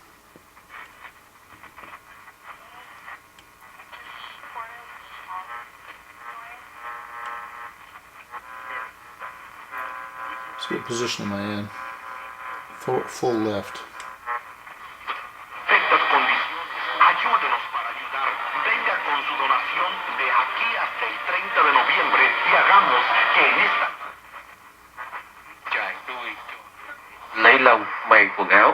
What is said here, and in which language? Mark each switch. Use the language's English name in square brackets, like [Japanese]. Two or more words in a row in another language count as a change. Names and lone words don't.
[English] So what position am I in? Full left. [Spanish] Estas condiciones, ayúdenos para ayudar. Venga con su donación de aquí hasta el 30 de noviembre y hagamos que en esta... [Vietnamese] Trại nuôi lấy lông may quần áo.